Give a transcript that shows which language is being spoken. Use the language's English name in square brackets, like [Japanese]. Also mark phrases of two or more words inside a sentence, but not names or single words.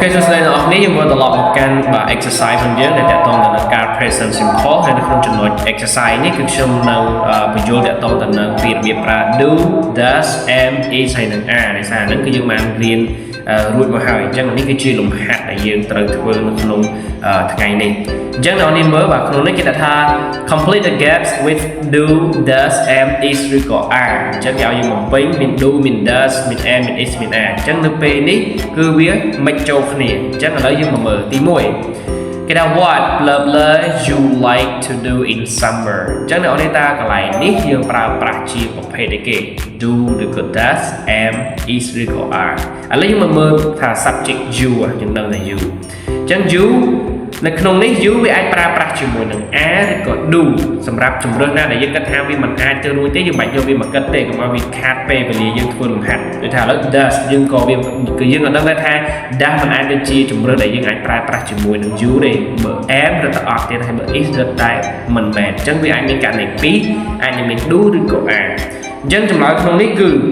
[Khmer] សួស្តីអ្នកនរគ្នាយើងមកត្រឡប់មកកាន់exercise របស់យើងដែលតកតងទៅនឹងការ [English] present simple [Khmer] ហើយនៅក្នុងចំណុច exercise នេះគឺខ្ញុំនឹងបញ្យល់តកតងទៅនឹងពីរបៀបប្រើ [English] do does am is [Khmer] ហើយនឹង are ដោយសារហ្នឹងគឺយើងបានរៀនរួចមកហើយអញ្ចឹងនេះគឺជាលំហាត់ដែលយើងត្រូវធ្វើនៅក្នុងថ្ងៃ នេះអញ្ចឹងអ្នកនរគ្នាមើលក្នុងនេះគេថា [English] complete the gaps with do does am is [Khmer] ឬក៏ are អញ្ចឹងគេឲ្យយើងបំពេញមាន do មាន does មាន am មាន is មាន are អញ្ចឹងនៅពេលនេះគឺវាមិនចូលគ្នាអញ្ចឹងឥឡូវយើង មកមើលទី1គេថា [English] what you like to do in summer [Khmer] អញ្ចឹងអ្នកនរគ្នាតាកន្លែងនេះយើងប្រើប្រាស់ជាប្រភេទអីគេ do ឬក៏ [English] does am is [Khmer] ឬក៏ are ឥឡូវយើងមកមើលថា [English] subject you [Khmer] យើងដឹងថា you អញ្ចឹង you នៅក្នុងនេះ you វាអាចប្រើប្រាស់ជាមួយនឹង are ឬក៏ do សម្រាប់ជំរឿនណាដែលយើងគិតថាវាមិនអាចទៅរួចទេយើងមិនយកវាមកគិតទេកុំឲ្យវាខាតពេលវេលាយើងធ្វើលំហាត់ដូចថាឥឡូវ does យើងក៏វាគឺយើងក៏ដឹងដែរថា does មិនអាចទៅជាជំរឿនដែលយើងអាចប្រើប្រាស់ជាមួយនឹង you ទេបើ am រត់ទៅអត់ទៀតហើយបើ is រត់តែមិនមែនអញ្ចឹងវាអាចមានករណីពីរអាចមាន do ឬក៏ are អញ្ចឹងចម្លើយក្នុងនេះគឺ